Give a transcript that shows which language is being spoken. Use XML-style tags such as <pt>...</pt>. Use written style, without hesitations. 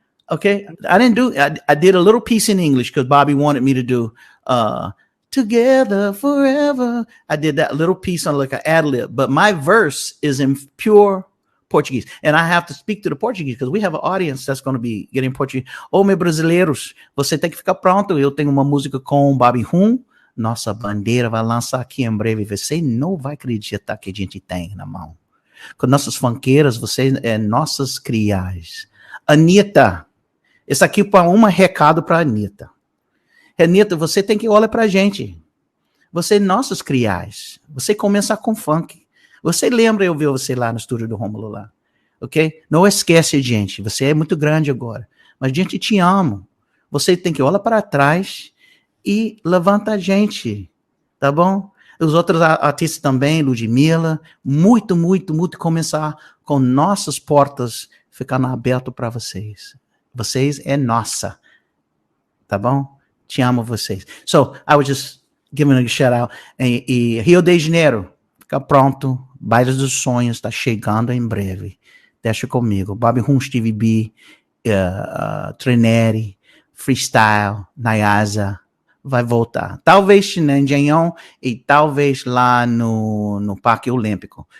<en>Okay, I did a little piece in English because Bobby wanted me to do Together Forever. I did that little piece on like an ad lib, but my verse is in pure Portuguese, and I have to speak to the Portuguese because we have an audience that's going to be getting Portuguese.</en> <pt>Oh, meus brasileiros, você tem que ficar pronto. Eu tenho uma música com Bobby Rum. Nossa bandeira vai lançar aqui em breve. Você não vai acreditar que a gente tem na mão. Com nossas funkeiras, vocês nossas criais. Anitta, esse aqui é um recado para Anitta. Anitta, você tem que olhar para a gente. Você, nossas criais. Você começa com funk. Você lembra eu ver você lá no estúdio do Rômulo lá, ok? Não esquece, gente. Você é muito grande agora. Mas, gente, te amo. Você tem que olhar para trás e levanta a gente, tá bom? Os outros artistas também, Ludmilla, muito começar com nossas portas ficando aberto para vocês. Vocês é nossa, tá bom? Te amo vocês.</pt> <en>So, I was just giving a shout out.</en> <pt>E Rio de Janeiro, fica pronto. Baile dos Sonhos está chegando em breve. Deixa comigo. Bobby Rum, StevieB, Trineri, Freestyle, Nayasa. Vai voltar. Talvez na Engenhão e talvez lá no Parque Olímpico.</pt>